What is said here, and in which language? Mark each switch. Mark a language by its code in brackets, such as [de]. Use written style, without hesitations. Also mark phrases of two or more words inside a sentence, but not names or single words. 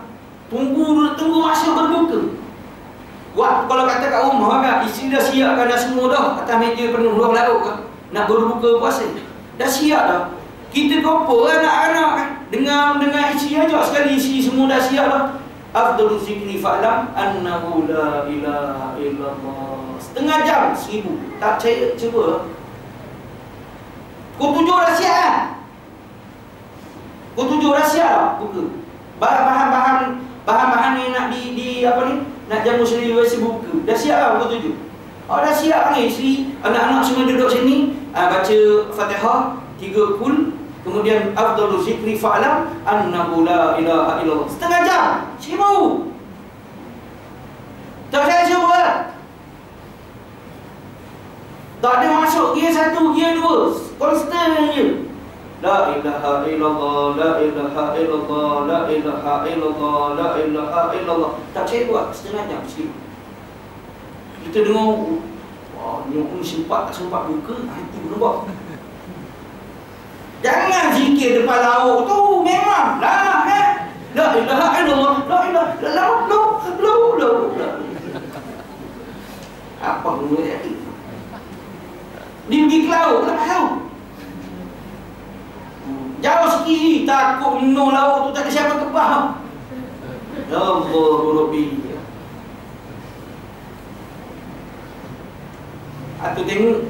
[ms] Tunggu masa berbuka. Kalau kata kat rumah kan, isteri dah siapkan dah semua dah, atas meja penuh ruang lauk kan, nak berbuka puasa. Dah siap dah. Kita kopo anak-anak kan, dengan isteri ajak sekali, isteri semua dah siap dah. [ar] أفضل الذكر فاعلم أنه لا إله إلا الله. [ms] Setengah jam 1000. Tak percaya, cuba. Pukul 7 dah siap kan? Pukul 7 dah siap lah, buka. Bahan-bahan ni nak di apa ni? Nak jamu sendiri biasa buka. Dah siap lah pukul 7. Dah siap ni isteri, anak-anak semua duduk sini, baca Fatihah 3 kul, kemudian [ar] أفضل الذكر فاعلم أنه لا إله إلا الله. [ms] Setengah jam 1000. Tak saya cuba. Tak ada masuk gear 1, gear 2, konstan je. [ar] لا إله إلا الله، لا إله إلا الله، لا إله إلا الله، لا إله إلا الله. [ms] Tak percaya buat setengah jam sikit. Kita dengar, wah, ni sempat tak sempat buka, itu berubah. Jangan zikir depan lauk tu, memang lah [ar] لا إله إلا الله، لا إله إلا الله. [ms] Apa guna jadi? Dia pergi ke laut, tak tahu. Jauh sikit, takut minum laut tu, tak ada siapa kebah. [ar] يا الله، ربي. [ms] Aku tengok.